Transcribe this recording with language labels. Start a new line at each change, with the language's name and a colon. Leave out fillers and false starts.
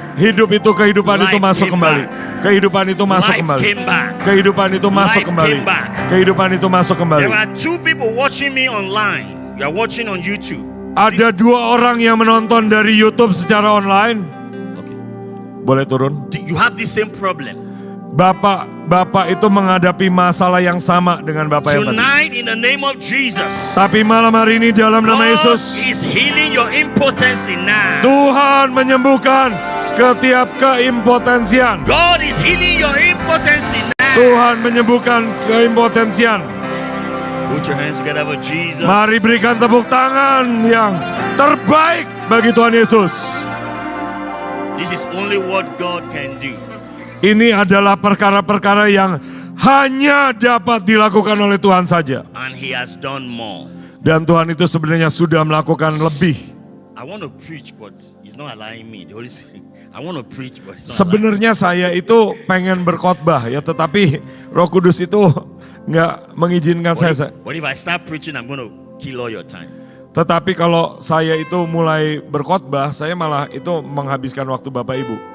Indonesian: Hidup itu, kehidupan itu
English: Life
Indonesian: masuk
English: came
Indonesian: kembali.
English: back.
Indonesian: Kehidupan itu masuk
English: Life
Indonesian: kembali.
English: came back.
Indonesian: Kehidupan itu masuk
English: Life
Indonesian: kembali.
English: came back.
Indonesian: Kehidupan itu masuk kembali.
English: There are 2 people watching me online. You are watching on YouTube.
Indonesian: Ada 2 orang yang menonton dari YouTube secara online.
English: Okay.
Indonesian: Boleh turun?
English: You have the same problem.
Indonesian: Bapak itu menghadapi masalah yang sama dengan Bapak yang tadi.
English: Tonight, in the name of Jesus,
Indonesian: Tapi malam hari ini dalam nama
English: God
Indonesian: Yesus,
English: is healing your impotency now.
Indonesian: Tuhan menyembuhkan ketiap keimpotensian.
English: God is healing your impotency now.
Indonesian: Tuhan menyembuhkan keimpotensian.
English: Put your hands together for Jesus.
Indonesian: Mari berikan tepuk tangan yang terbaik bagi Tuhan Yesus.
English: This is only what God can do.
Indonesian: Ini adalah perkara-perkara yang hanya dapat dilakukan oleh Tuhan saja.
English: And He has done more.
Indonesian: Dan Tuhan itu sebenarnya sudah melakukan lebih.
English: I want to preach, but He's not allowing me. The Holy Spirit. I want to preach, but He's not allowing me.
Indonesian: Sebenarnya saya itu pengen berkhotbah ya, tetapi Roh Kudus itu nggak mengizinkan saya.
English: But if I start preaching, I'm going to kill all your time.
Indonesian: Tetapi kalau saya itu mulai berkhotbah, saya malah itu menghabiskan waktu Bapak Ibu.